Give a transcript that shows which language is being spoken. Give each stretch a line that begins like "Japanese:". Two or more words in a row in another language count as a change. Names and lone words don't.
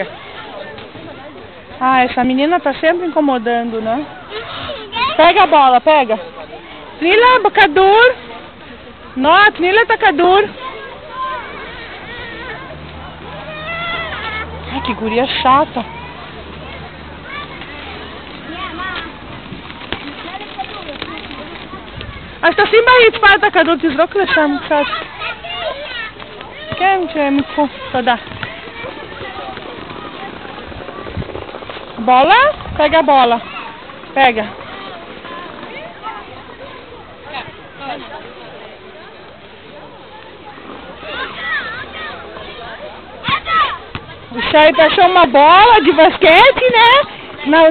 Portuguese: Ah, essa menina tá sempre incomodando, né? Pega a bola, pega. Nila Bakadur. Not, Nila Takadur. Ai, que guria chata.
Hebrew: אז תשים ברצפה את הכדור, תזרוק לשם קצת. כן, שהם יקחו. תודה.
Portuguese: Bola? Pega a bola. Pega. O Chay achou uma bola de basquete, né?